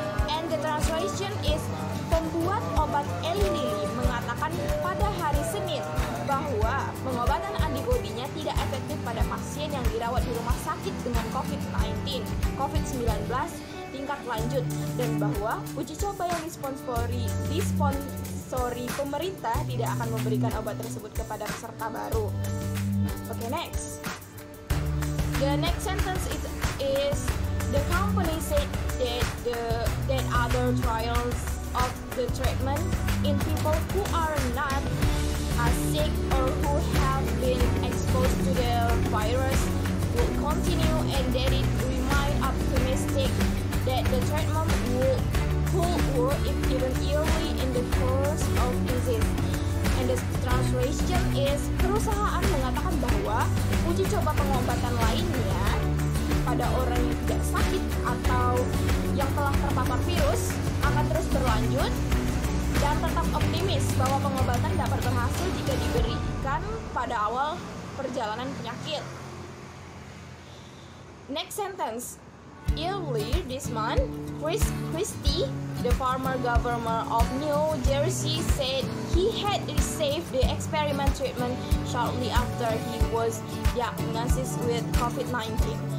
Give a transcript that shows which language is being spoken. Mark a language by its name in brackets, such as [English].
[English] And the translation is, [Indonesian] pembuat obat Eli Lilly mengatakan pada hari Senin bahwa pengobatan antibodinya tidak efektif pada pasien yang dirawat di rumah sakit dengan COVID-19 tingkat lanjut, dan bahwa uji coba yang disponsori pemerintah tidak akan memberikan obat tersebut kepada peserta baru. [English] Okay, next. The next sentence is the company said that other trials of the treatment in people who are not sick or who have been exposed to the virus will continue, and that it remain optimistic that the treatment could work if given early in the course of disease. And the translation is, [Indonesian] perusahaan mengatakan bahwa uji coba pengobatan lainnya pada orang yang tidak sakit atau yang telah terpapar virus akan terus berlanjut, dan tetap optimis bahwa pengobatan dapat berhasil jika diberikan pada awal perjalanan penyakit. [English] Next sentence. Earlier this month, Chris Christie, the former governor of New Jersey, said he had received the experiment treatment shortly after he was diagnosed with COVID-19.